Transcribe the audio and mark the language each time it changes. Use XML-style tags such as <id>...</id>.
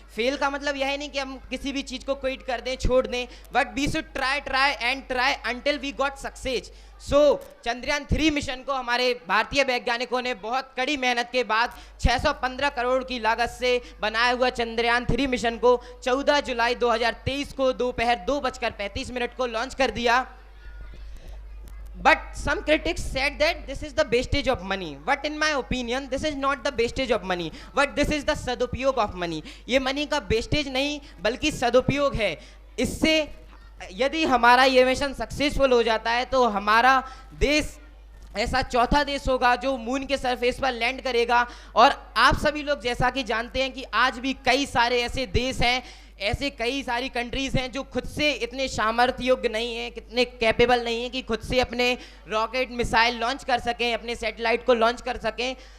<hi>Fail का मतलब यह नहीं कि हम किसी भी चीज को क्विट कर दें, छोड़ दें,</hi> <en>But we should try and try until we got success.</en> <hi>So Chandrayaan 3 mission को हमारे भारतीय वैज्ञानिकों ने बहुत कड़ी मेहनत के बाद 615 करोड़ की लागत से बनाया हुआ चंद्रयान 3 मिशन को 14 जुलाई 2023 को दोपहर 2:35 को लॉन्च कर दिया।</hi> <en>But some critics said that this is the wastage of money. But in my opinion, this is not the wastage of money. But this is the सदुपयोग of money.</en> <hi>ये मनी का wastage नहीं बल्कि सदुपयोग है। इससे यदि हमारा ये मिशन सक्सेसफुल हो जाता है तो हमारा देश ऐसा चौथा देश होगा जो मून के सरफेस पर लैंड करेगा। और आप सभी लोग जैसा कि जानते हैं कि आज भी कई सारे ऐसे देश हैं, ऐसे कई सारी कंट्रीज़ हैं जो खुद से इतने सामर्थ्य योग्य नहीं हैं, कितने कैपेबल नहीं हैं कि खुद से अपने रॉकेट मिसाइल लॉन्च कर सकें, अपने सैटेलाइट को लॉन्च कर सकें।</hi>